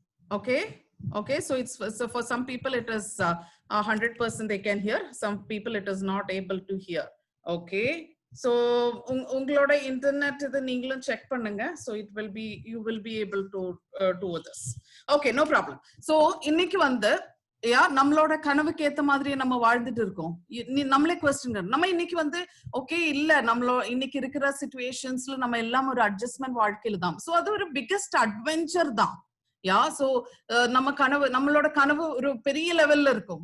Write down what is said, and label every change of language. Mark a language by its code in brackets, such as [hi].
[en] Okay, so for some people it is 100% they can hear, some people it is not able to hear. [ta] Okay, so உங்களோட internet இது நீங்களும் check பண்ணுங்க. [en] so you will be able to do this. Okay, no problem. [ta] so இன்னைக்கு வந்து நம்மளோட கனவுக்கு ஏத்த மாதிரி நம்ம வாழ்ந்துட்டு இருக்கோம். நம்மளே குவெஸ்டின் நம்ம இன்னைக்கு வந்து ஓகே இல்ல இன்னைக்கு இருக்கிற சிச்சுவேஷன்ஸ்ல நம்ம எல்லாம் ஒரு அட்ஜஸ்ட்மெண்ட் வாழ்க்கையில தான். சோ அது ஒரு பிக்கெஸ்ட் அட்வென்ச்சர் தான். சோ நம்மளோட கனவு ஒரு பெரிய லெவல்ல இருக்கும்.